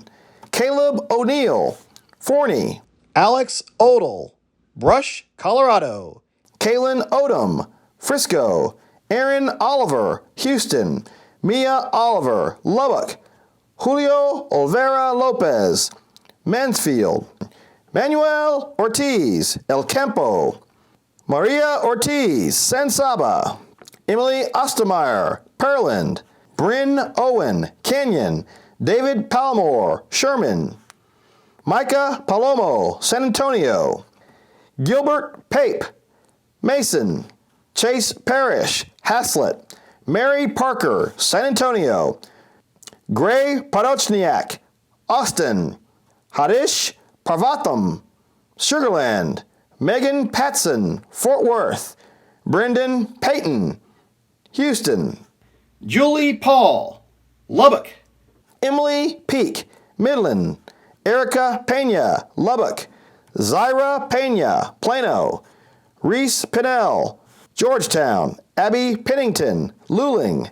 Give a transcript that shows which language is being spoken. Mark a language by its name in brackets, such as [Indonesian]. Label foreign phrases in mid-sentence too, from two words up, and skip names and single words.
[English] Caleb O'Neill, Forney. Alex Odell, Brush, Colorado. Kaylin Odom, Frisco. Aaron Oliver, Houston. Mia Oliver, Lubbock. Julio Olvera Lopez, Mansfield. Manuel Ortiz, El Campo. Maria Ortiz, San Saba. Emily Ostermeyer, Pearland. Bryn Owen, Canyon. David Palmore, Sherman. Micah Palomo, San Antonio. Gilbert Pape, Mason. Chase Parrish, Haslett. Mary Parker, San Antonio. Gray Parochniak, Austin. Harish Parvatham, Sugarland. Megan Patson, Fort Worth. Brendan Payton, Houston. Julie Paul, Lubbock. Emily Peak, Midland. Erica Pena, Lubbock. Zyra Pena, Plano. Reese Pinnell, Georgetown. Abby Pennington, Luling.